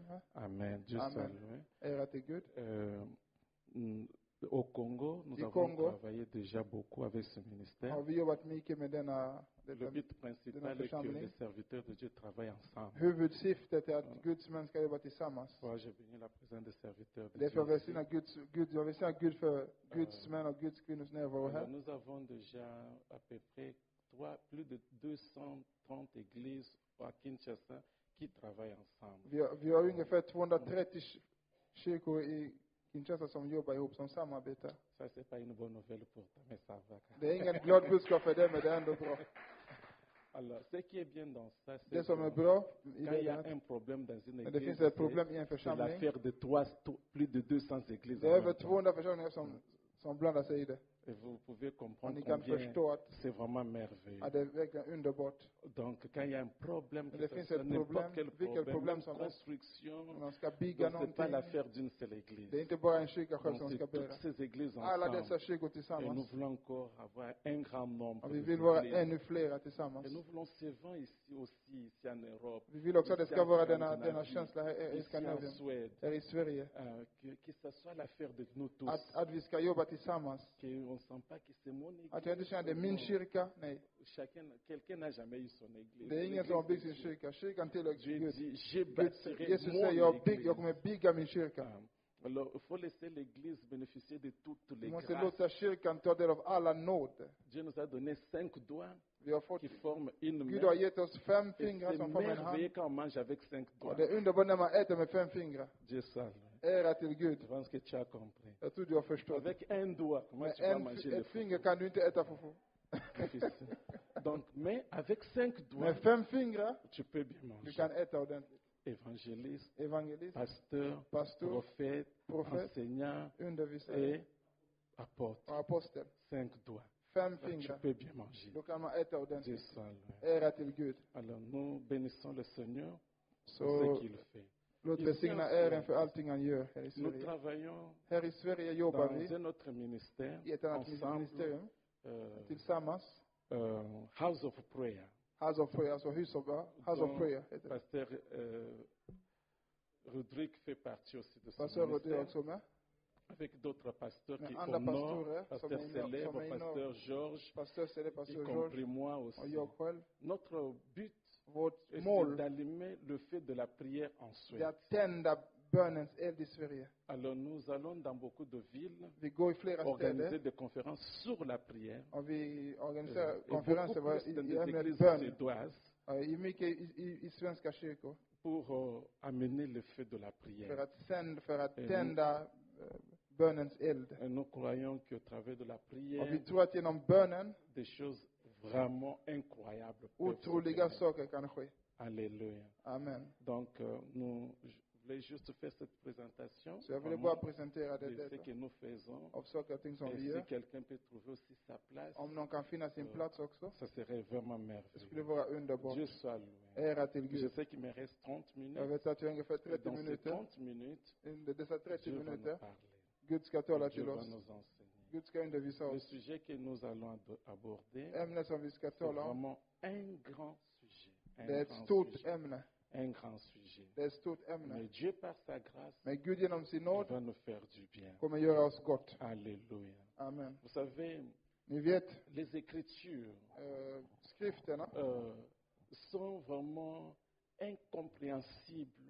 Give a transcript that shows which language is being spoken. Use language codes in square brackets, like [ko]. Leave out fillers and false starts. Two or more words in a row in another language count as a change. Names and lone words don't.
[sv] Här. [fr] Amen. Dieu Amen. salue. [sv] Ära till Gud. [fr] Au Congo, nous [sv] I [fr] avons [sv] Congo. [fr] travaillé déjà beaucoup avec ce ministère. [sv] Har vi jobbat mycket med denna [fr] Le but principal est que les serviteurs de Dieu travaillent ensemble. [sv] huvudsyftet är att Guds män ska jobba tillsammans. [fr] Moi, j'ai béni la présence des serviteurs de [sv] Det är för att [fr] Dieu. [sv] välsigna jag välsignar Gud för Guds män och Guds kvinnors närvaro [fr] Alors, [sv] här. [fr] nous avons déjà à peu près plus de 230 églises à Kinshasa qui travaillent ensemble. [sv] Vi har ungefär 230 kyrkor i Kinshasa som jobbar ihop, som samarbetar. [fr] Ça, c'est pas une bonne nouvelle pour toi, mais ça va. [sv] Det är ingen glad budskap för det, men det är ändå bra. [fr] Alors, ce qui est bien dans ça, c'est [sv] Det som är [fr] que [sv] bra i [fr] quand il y a [sv] det, [fr] un problème dans une [sv] men det [fr] église, [sv] finns ett problem i en [fr] c'est [sv] församling. [fr] l'affaire de plus de 200 églises. [sv] Det är en över [fr] même temps. [sv] 200 församlingar som blandar sig i det. [fr] Et vous pouvez comprendre [de] Und ich kann [fr] combien [de] verstehen, [fr] c'est vraiment merveilleux. [sv] att det är verkligen underbart. [fr] Donc, quand il y a un problème, [sv] Men [fr] que [sv] det [fr] ce [sv] finns [fr] soit [sv] ett [fr] n'importe [sv] problem, [fr] quel [sv] vilket [fr] problème, [sv] problem [fr] même [sv] som helst. [fr] construction, [sv] Man ska bygga [fr] donc c'est pas [sv] någonting. [fr] l'affaire d'une seule église. [sv] Det är inte bara en kyrka själv [fr] Donc, [sv] som [fr] c'est [sv] ska [fr] toutes [sv] bära. [fr] ces églises [sv] Alla dessa [fr] ensemble. [sv] kyrkor [fr] Et nous [sv] tillsammans. [fr] voulons encore avoir un grand nombre [sv] Och vi [fr] de [sv] vill vara [fr] églises. [sv] ännu flera tillsammans. [fr] Et nous voulons souvent ici aussi, ici en Europe, [sv] Vi vill också att det [fr] ici [sv] ska [fr] en [sv] vara denna [fr] Scandinavie, [sv] känsla här i [fr] ici en [sv] Skandinavien, [fr] Suède, [sv] här i Sverige. [fr] que ce soit l'affaire de nous tous. [sv] Att vi ska jobba tillsammans. [fr] Qu'on ne sent pas que c'est mon église. [sv] Att jag inte känner det är min kyrka. Nej. [fr] Quelqu'un n'a jamais eu son église. [sv] Det är ingen som har byggt sin kyrka. Kyrkan tillhör [fr] Dieu [sv] Gud. [fr] dit, je [sv] Gud, [fr] bâtirai [sv] Jesus [fr] mon [sv] säger, jag [fr] église. [sv] kommer bygga min kyrka. [fr] Alors, il faut laisser l'église bénéficier de toutes les [sv] Vi måste [fr] grâces. [sv] låta kyrkan ta del av alla nåd. [fr] Dieu nous a donné 5 doigts [sv] Vi har fått, [fr] qui forment une [sv] Gud [fr] main. [sv] har gett oss 5 [fr] Et [sv] fingrar [fr] c'est [sv] som formar en [fr] merveilleux [sv] hand. [fr] quand on mange avec 5 [sv] Och [fr] doigts. [sv] det är underbart när man äter med 5 fingrar. [fr] Dieu salve. [sv] Ära till Gud. [fr] Je pense que tu as compris. [sv] Jag tror du har förstått. [fr] Avec un doigt, comment [sv] Med [fr] tu vas manger le [sv] ett finger kan du inte äta fufu. [fr] difficile. Donc, mais avec 5 doigts, [sv] Med 5 fingrar [fr] tu peux bien [sv] du [fr] manger. [sv] kan äta ordentligt. [fr] Évangéliste, [sv] Evangelist, [fr] pasteur, [sv] pastor, [fr] prophète, [sv] prophète, [fr] enseignant [sv] undervisare [fr] et apôtre. [sv] och apostel. [fr] 5 doigts. [sv] 5 [fr] Donc, tu [sv] fingrar. [fr] peux bien manger. [sv] Då kan man äta [fr] Dieu [sv] ordentligt. [fr] salve. [sv] Ära till Gud. [fr] Alors nous bénissons le Seigneur pour [sv] Så [fr] ce qu'il fait. [sv] låt välsigna Herren för allting han gör här i [fr] Nous [sv] Sverige. [fr] travaillons [sv] Här i Sverige jobbar [fr] dans [sv] vi [fr] un autre ministère [sv] i ett annat [fr] ensemble, [sv] ministerium euh, tillsammans. [fr] House of Prayer. [sv] House of Prayer, alltså House of [fr] dont [sv] Prayer heter det. [fr] Pasteur Rodrigue fait partie aussi de ce [sv] Pastor Rodrigo [fr] ministère, [sv] också med. [fr] avec d'autres pasteurs [sv] Men [fr] qui [sv] andra [fr] honorent, [sv] pastorer [fr] Pasteur [sv] som är [fr] Célèbre, [sv] inne- [fr] Pasteur Georges, [sv] Pastor Sele, [fr] y [sv] Pastor [fr] compris [sv] George [fr] moi [sv] och [fr] aussi. [sv] jag själv. [fr] Notre but [sv] Vårt [fr] est [sv] mål [fr] d'allumer le feu de la prière en [sv] är [fr] Suède. [sv] att tända bönens eld i Sverige. [fr] Alors nous allons dans beaucoup de villes [sv] Vi går i flera [fr] organiser [sv] städer [fr] des conférences sur la prière. [sv] och vi [fr] Et [sv] organiserar [fr] beaucoup [sv] konferenser [fr] plus dans [sv] i [fr] des [sv] ämnet [fr] églises [sv] bön. [fr] suédoises [sv] I mycket i svenska kyrkor. [fr] pour amener le feu de la [sv] För [fr] prière. [sv] att tända bönens eld. [fr] Et nous croyons qu'au travers de la [sv] Och [fr] prière, [sv] vi tror att genom bönen [fr] des choses vraiment incroyables peuvent se [sv] otroliga [fr] faire. [sv] saker kan ske. [fr] Alléluia. [sv] Amen. [fr] Donc, je voulais juste faire cette présentation [sv] Så jag ville [fr] vraiment [sv] bara presentera [fr] de [sv] det [fr] ce que nous faisons. [sv] av saker och ting som [fr] Et [sv] vi [fr] si [sv] gör. [fr] quelqu'un peut trouver aussi sa place, [sv] Om någon kan finna sin plats också. [fr] ça serait vraiment [sv] Det skulle [fr] merveilleux. [sv] vara underbart. [fr] Dieu soit loué. [sv] Ära till [fr] Je [sv] Gud. [fr] sais qu'il me reste 30 [sv] Jag [fr] minutes. [sv] vet att jag har ungefär [fr] Et [sv] 30 [fr] dans ces [sv] minuter. [fr] 30 minutes, [sv] Under dessa 30 [fr] Dieu va nous [sv] minuter, [fr] parler. [sv] Gud ska tala [fr] Dieu [sv] till [fr] va [sv] oss. [fr] nous enseigner. [sv] Gud ska undervisa [fr] Le [sv] oss. [fr] sujet que nous allons aborder, [sv] Ämnet som vi ska [fr] c'est [sv] tala om, [fr] vraiment un grand sujet. [sv] det är ett [fr] grand [sv] stort [fr] sujet. [sv] ämne. [fr] Un grand sujet. [sv] Det är ett stort ämne. [fr] Mais Dieu, par sa grâce, [sv] Men Gud genom sin [fr] il [sv] nåd [fr] va nous faire du bien. [sv] kommer göra oss gott. [fr] Alléluia. [sv] Amen. [fr] Vous savez, [sv] Ni vet, [fr] les Écritures [sv] skrifterna [fr] sont vraiment incompréhensibles